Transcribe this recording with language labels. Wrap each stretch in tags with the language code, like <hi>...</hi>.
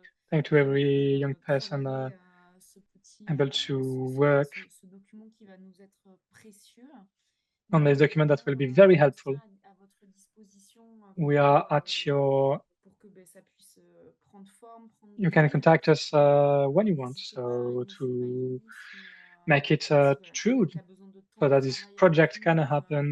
<en>Thank to every young person able to work</en> <fr>ce document qui va nous être précieux.</fr> <en>on this document that will be very helpful.</en> <fr>À votre disposition</fr> <en>We are at your.</en> <fr>Pour que ça puisse prendre forme,</fr> <en>you can contact us when you want, so to make it true, so that this project can happen.</en>